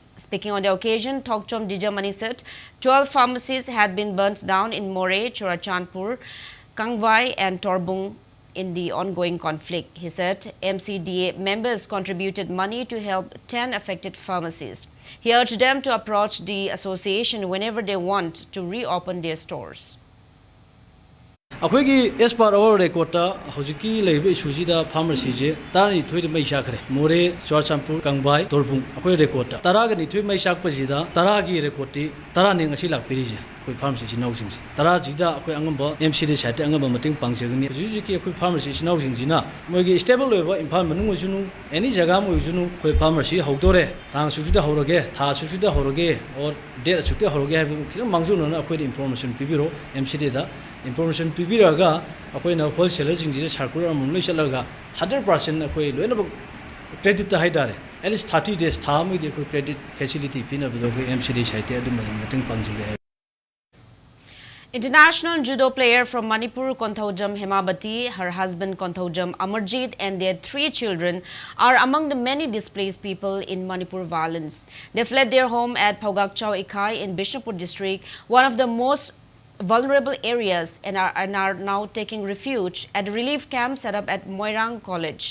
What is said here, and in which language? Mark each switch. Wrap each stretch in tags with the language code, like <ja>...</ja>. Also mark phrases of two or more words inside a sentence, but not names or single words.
<en>Speaking on the occasion, Thokchom Dijamani said 12 pharmacies had been burnt down in More, Churachandpur, Kangwai and Torbung in the ongoing conflict. He said MCDA members contributed money to help 10 affected pharmacies. He urged them to approach the association whenever they want to reopen their stores.</en> <mni>ꯑꯩꯈꯣꯏꯒꯤ</mni> <en>as per our record</en> <mni>ꯇ ꯍꯧꯖꯤꯛꯀꯤ ꯂꯩꯔꯤꯕ ꯏꯁꯨꯁꯤꯗ ꯐꯥꯔꯃꯥꯁꯤꯁꯦ 12ꯗ ꯃꯩ ꯆꯥꯛꯈ꯭ꯔꯦ ꯃꯣꯔꯦ ꯆꯨꯔꯆꯥꯟꯄꯨꯔ ꯀꯪꯕꯥꯏ ꯇꯣꯔꯕꯨꯡ ꯑꯩꯈꯣꯏ ꯔꯦꯀꯣꯔꯗ 12ꯒ ꯃꯩ ꯆꯥꯛꯄꯁꯤꯗ 10ꯒꯤ ꯔꯦꯀꯣꯔꯗꯇꯤ 10ꯅꯤ ꯉꯁꯤ ꯂꯥꯛꯄꯤꯔꯤꯁꯦ ꯑꯩꯈꯣꯏ ꯐꯥꯔꯃꯥꯁꯤ ꯏꯆꯤꯟꯅꯥꯎꯁꯤꯡꯁꯦ 10ꯁꯤꯗ ꯑꯩꯈꯣꯏ ꯑꯉꯝꯕ MCD ꯁꯥꯏꯠꯇ ꯑꯉꯝꯕ ꯃꯇꯦꯡ ꯄꯥꯡꯖꯒꯅꯤ ꯍꯧꯖꯤꯛꯀꯤ ꯑꯩꯈꯣꯏ ꯐꯥꯔꯃꯥꯁꯤ ꯏꯆꯤꯟꯅꯥꯎꯁꯤꯡꯁꯤꯅ ꯃꯣꯏꯒꯤ ꯁ꯭ꯇꯦꯕꯜ ꯑꯣꯏꯕ ꯏꯝꯐꯥꯜ ꯃꯅꯨꯡ ꯑꯣꯏꯁꯨꯅꯨ ꯑꯦꯅꯤ ꯖꯒꯥ ꯑꯃ ꯑꯣꯏꯁꯨꯅꯨ ꯑꯩꯈꯣꯏ ꯐꯥꯔꯃꯥꯁꯤ ꯍꯧꯗꯣꯔꯦ ꯇꯥꯡ ꯑꯁꯨꯛꯁꯤꯗ ꯍꯧꯔꯒꯦ ꯊꯥ ꯑꯁꯨꯛꯁꯤꯗ ꯍꯧꯔꯒꯦ ꯑꯣꯔ ꯗꯦꯠ ꯑꯁꯨꯛꯇ ꯍꯧꯔꯒꯦ ꯍꯥꯏꯕꯗꯨ ꯈꯤꯇꯪ ꯃꯥꯡꯖꯧꯅꯅ ꯑꯩꯈꯣꯏꯗ ꯏꯟꯐꯣꯔꯃꯦꯁꯟ ꯄꯤꯕꯤꯔꯣ MCDꯗ ꯏꯟꯐꯣꯔꯃꯦꯁꯟ ꯄꯤꯕꯤꯔꯒ ꯑꯩꯈꯣꯏꯅ ꯍꯣꯜꯁꯦꯂꯔꯁꯤꯡꯁꯤꯗ ꯁꯥꯔꯀꯨꯂꯔ ꯑꯃꯃꯝ ꯂꯣꯏ ꯆꯠꯂꯒ 100% ꯑꯩꯈꯣꯏ ꯂꯣꯏꯅꯃꯛ ꯀ꯭ꯔꯦꯗꯤꯠꯇ ꯍꯥꯏꯇꯥꯔꯦ</mni> <en>at least 30 days</en> <mni>ꯊꯥ ꯑꯃꯒꯤ ꯑꯩꯈꯣꯏ</mni> <en>credit facility</en> <mni>ꯄꯤꯅꯕꯗꯣ ꯑꯩꯈꯣꯏ MCD ꯁꯥꯏꯠꯇ ꯑꯗꯨꯝꯕ ꯃꯇꯦꯡ ꯄꯥꯡꯖꯒꯦ ꯍꯥꯏ</mni> <en>International judo player from Manipur, Konthojam Hemabati, her husband Konthojam Amarjit and their 3 children are among the many displaced people in Manipur violence. They fled their home at Paugakchau Ikai in Bishnupur district, one of the most vulnerable areas, and are now taking refuge at a relief camp set up at Moirang College.</en>